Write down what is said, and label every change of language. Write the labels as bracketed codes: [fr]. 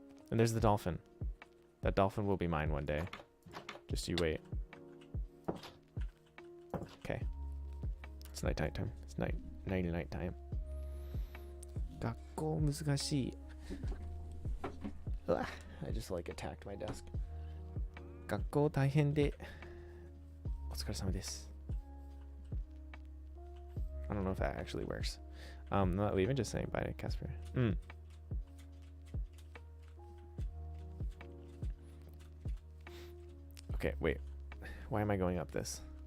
[en] And there's the dolphin. That dolphin will be mine one day. Just you wait. Okay. It's night time. It's night time. [ja] 学校難しい. [en] Ugh, I just like attacked my desk. [ja] 学校大変でお疲れ様です. [en] I don't know if that actually works. I'm not leaving, just saying bye to Casper. Okay, wait. Why am I going up this?